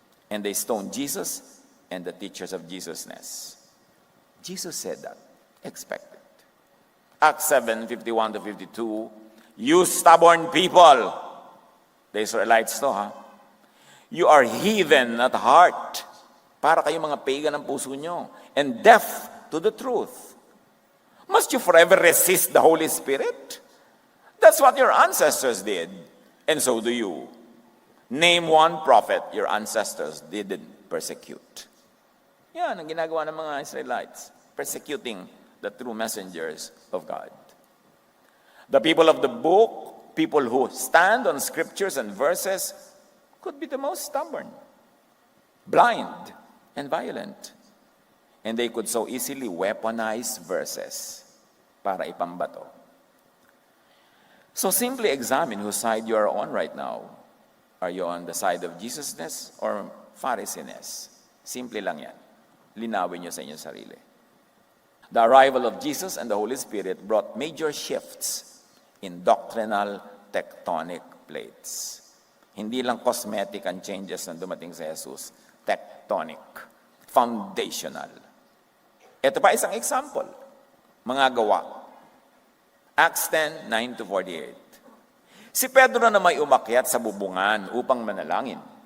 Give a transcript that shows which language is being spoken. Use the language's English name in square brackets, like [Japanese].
[English] And they stone Jesus and the teachers of Jesus-ness. Jesus said that. Expect it. Acts 7:51-52, you stubborn people, the Israelites to you are heathen at heart. [Filipino] Para kayong mga pagan ang puso nyo, [English] and deaf to the truth. Must you forever resist the Holy Spirit? That's what your ancestors did, and so do you. Name one prophet your ancestors didn't persecute. [Filipino] Yan ang ginagawa ng mga Israelites, [English] persecuting the true messengers of God. The people of the book, people who stand on scriptures and verses, could be the most stubborn, blind, and violent. And they could so easily weaponize verses [Filipino] para ipambato. [English] So simply examine whose side you are on right now. Are you on the side of Jesus-ness or Pharisee-ness? [Filipino] Simple lang yan. Linawin nyo sa inyong sarili. [English] The arrival of Jesus and the Holy Spirit brought major shifts in doctrinal tectonic plates. [Filipino] Hindi lang cosmetic ang changes na dumating sa Jesus. Tectonic. Foundational. Ito pa isang example. Mga gawa. Acts 10:9-48. Si Pedro na may umakyat sa bubungan upang manalangin.